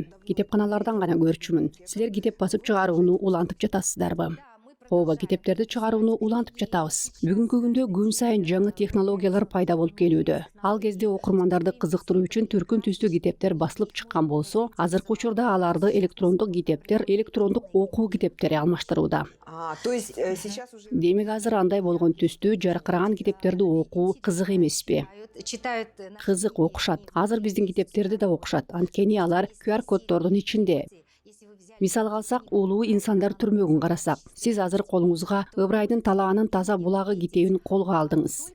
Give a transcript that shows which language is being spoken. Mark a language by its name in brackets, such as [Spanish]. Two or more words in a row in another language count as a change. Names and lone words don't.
[Kyrgyz] Китепканалардан гана көрчүмүн. Силер китеп басып чыгарууну улантып жатасыздарбы? Ооба, китептерди чыгарууну улантып жатабыз. Бүгүнкү күндө күн сайын жаңы технологиялар пайда болуп келүүдө. Ал кезде окурмандарды кызыктыруу үчүн түркүн түстүү китептер басылып чыккан болсо, азыркы учурда аларды электрондук китептер, электрондук окуу китептери алмаштырууда. [Russian] То есть сейчас уже... [Kyrgyz] Демек азыр андай болгон түстүү, жаркыраган китептерди окуу кызык эмеспи? Кызык, окушат. Азыр биздин китептерди да окушат. Анткени алар QR-коддордун ичинде. Мисалга алсак, улуу инсандар түрмөгүн карасак, сиз азыр колуңузга Ыбырайдын талаанын таза булагы китебин колго алдыңыз.